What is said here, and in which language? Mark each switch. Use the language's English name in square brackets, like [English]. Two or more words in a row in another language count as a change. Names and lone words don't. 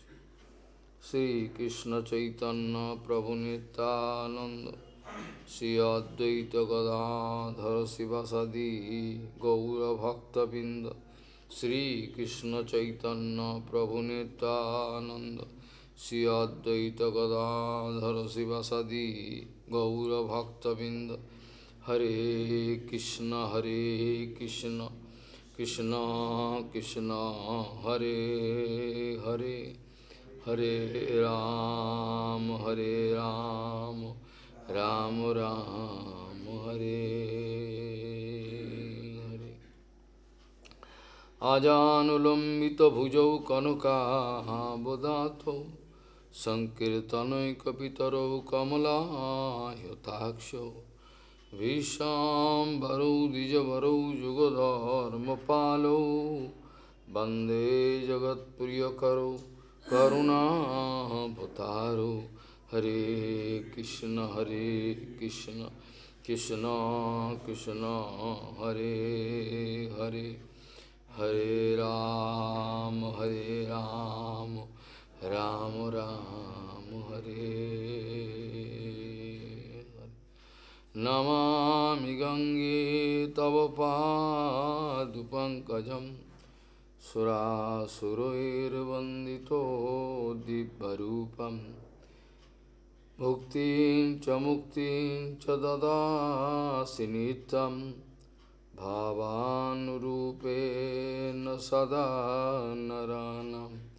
[Sanskrit] श्रीकृष्ण चैतन्य प्रभु नित्यानंद श्री अद्वैत गदाधर शिवासादि गौरभक्तबिंद श्रीकृष्ण चैतन्य प्रभु नित्यानंद श्री अद्वैत गदाधर शिवासादि गौरभक्तबिंद। हरे कृष्ण कृष्ण कृष्ण हरे हरे हरे राम राम राम हरे हरे। आजानुलंबित भुजौ कनकाबदातो संकीर्तनैकपितरौ कमलायताक्षौ विशाम्बरौ द्विजवरौ जुगधर्मपालौ वन्दे जगत्प्रियकरौ करुणावतारो। हरे कृष्ण कृष्ण कृष्ण हरे हरे हरे राम राम राम हरे हरे। नमामि गंगे तव पादपङ्कजं सुरासुरैर्वन्दितो दिव्यरूपम् भुक्तिं च मुक्तिं च ददासि नित्यं भावानुरूपेण सदा नराणां।